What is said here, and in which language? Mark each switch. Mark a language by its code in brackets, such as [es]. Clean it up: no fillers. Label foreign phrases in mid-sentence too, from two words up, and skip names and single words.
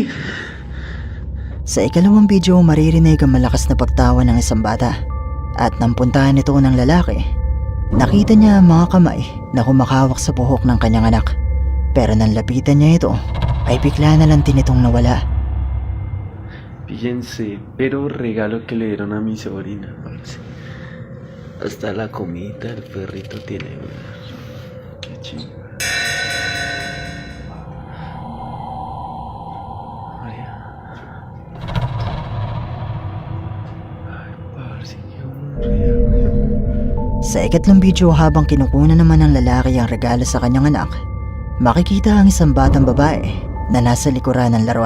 [tl] Sa ikalawang video maririnig ang malakas na pagtawa ng isang bata at nang puntahan ito ng lalaki, nakita niya ang mga kamay na kumakawak sa buhok ng kanyang anak. Pero nang lapitan niya ito ay bigla na lang din itong nawala. [es] Fíjense, pero regalo que le dieron a mi sobrina, parce. Hasta la comida, el perrito tiene. Qué chido. María. Ay, parce, qué regalo. [tl] Sa ikatlong video habang kinukunan naman ng lalaki ang regalo sa kanyang anak, makikita ang isang batang babae na nasa likuran ng laruan.